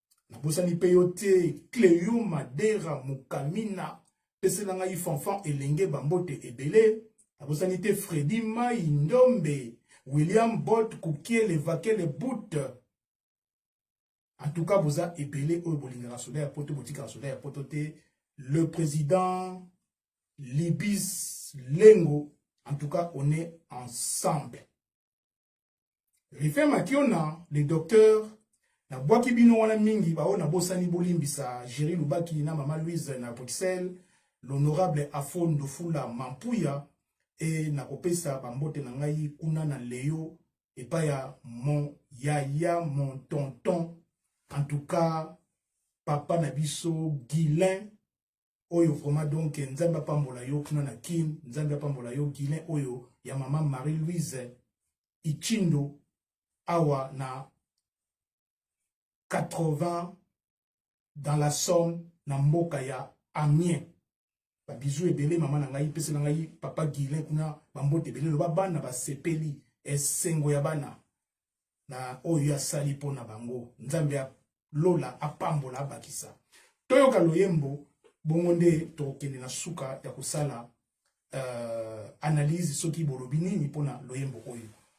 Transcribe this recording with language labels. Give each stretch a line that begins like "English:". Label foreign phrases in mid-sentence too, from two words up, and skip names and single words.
Lingala: Nabosani pe yo te, Cléo Madera Mukamina, pesela ngai fanfan elenge bambote ebele. Nabosani te Freddy Mai Ndombe, William Bott, Koukie, Levaque,
French: le bout. En tout cas,
Lingala: boza ebele oyo bolingaka soda ya poto, botikaka soda ya poto te.
French: Le président Libis Lengo, en tout cas, on est ensemble.
Lingala: Rife Makiona,
French: le docteur,
Lingala: na bwaki bino wana mingi, bao na bosani bolimbisa Jerry Lubaki na Mama Louise na Bruxelles, l'honorable Afo Ndofula Mampuya, e na kopesa bambote na ngai kuna na Leo, epai ya
French: mon yaya, mon tonton, en tout cas,
Lingala: papa na biso, Guilain, oyo
French: vraiment donc,
Lingala: Nzambe apambola yo kuna na Kin, Nzambe apambola yo, Guilain, oyo ya Mama Marie-Louise Ichindo, awa na
French: quatre-vingts dans la Somme,
Lingala: na mboka ya Amiens. Ba bisou ebele, mama na ngai, pese na ngai, papa Guilain kuna, bambote ebele, loba bana basepeli, esengo ya bana, na oyo asali mpo na bango. Nzambe a lola, apambola, abakisa. Toyoka loyembo, bongo nde tokende na suka ya kosala, euh, analyse soki bolobi nini mpo na loyembo oyo.